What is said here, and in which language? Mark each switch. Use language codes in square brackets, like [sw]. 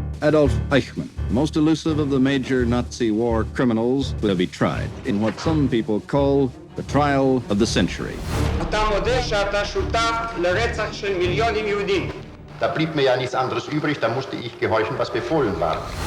[en] Adolf Eichmann, most elusive of the major Nazi war criminals, will be tried in what some people call the trial of the century. [he] אתה מודה שאתה שותף לרצח של מיליונים יהודים. [de] Da blieb mir ja nichts anderes übrig, da musste ich gehorchen, was befohlen war.